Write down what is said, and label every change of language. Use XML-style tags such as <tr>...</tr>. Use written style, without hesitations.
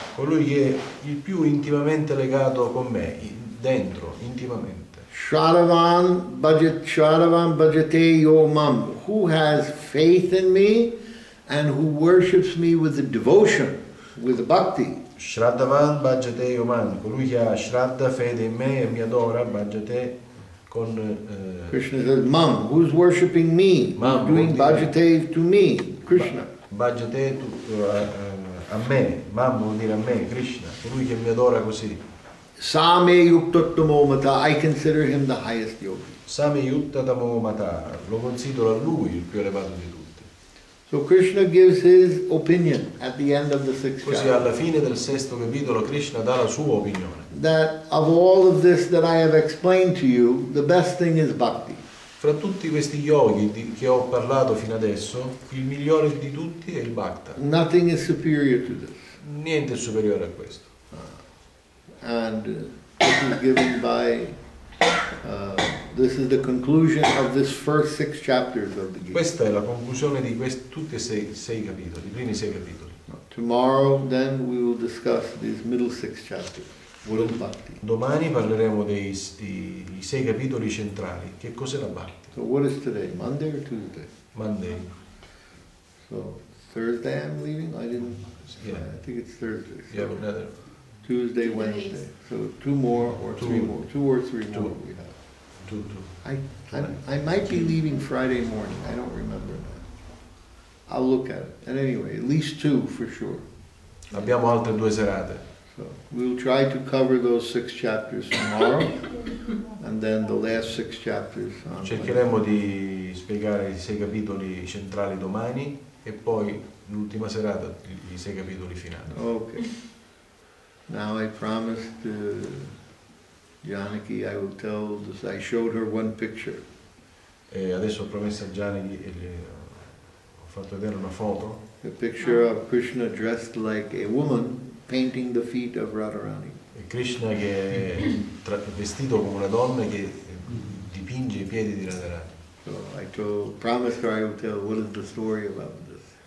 <it>Colui che è il più intimamente legato con me, dentro, intimamente.</it> <sa>Shravan bhajate yomam,</sa> <en>who has faith in me and who worships me with the devotion, with the bhakti.</en> <sa>Shraddhavan bhajate yoman,</sa> <it>colui che ha shraddha, fede in me e mi adora, bhajate con</it> <en>Krishna says, Mam, who's worshipping me, Mam, who's doing bhajate to me, Krishna.</en> <it>Bhajate a me, Mam vuol dire a me, Krishna, colui che mi adora così.</it> <sa>Same yuktattamo mata,</sa> <en>I consider him the highest yogi.</en> <sa>Same yuttatamo mata,</sa> <it>lo considero a lui il più elevato di tutti.</it> <en>So Krishna gives his opinion at the end of the 6th</en> <it>Così</it> <en>chapter.</en> <it>alla fine del 6º capitolo Krishna dà la sua opinione.</it> <en>That of all of this that I have explained to you, the best thing is bhakti.</en> <it>Fra tutti questi yogi che ho parlato fino adesso, il migliore di tutti è il bhakta.</it> <en>Nothing is superior to this.</en> <it>Niente è superiore a questo.</it> <en>And this is given by, this is the conclusion of this first 6 chapters of the Gita.</en> <it>Questa è la conclusione di tutti e sei capitoli, i primi 6 capitoli.</it> <en>Tomorrow then we will discuss these middle 6 chapters. What is bhakti?</en> <it>Domani parleremo dei 6 capitoli centrali. Che cos'è la bhakti?</it> <en>So what is today? Monday or Tuesday? Monday. So Thursday I'm leaving? I didn't, Yeah. I think it's Thursday. You have another Tuesday, Wednesday. So 2 more or 3 more. 2 or 3 more we have. 2. I might be leaving Friday morning. I don't remember now. I'll look at it. And anyway, at least 2 for sure.</en> <it>Abbiamo altre 2 serate.</it> <en>So we'll try to cover those 6 chapters tomorrow, and then the last 6 chapters on</en> <it>Cercheremo di spiegare i 6 capitoli centrali domani e poi l'ultima serata i 6 capitoli finali.</it> <en>Okay. Now I promised Janaki I will tell this. I showed her one picture.</en> <it>E adesso ho promesso a Gianni e ho fatto vedere una foto.</it> <en>A picture of Krishna dressed like a woman painting the feet of Radharani.</en> <it>E Krishna che è vestito come una donna che dipinge i piedi di Radharani.</it> <en>So I promised her I would tell what is the story about this.</en>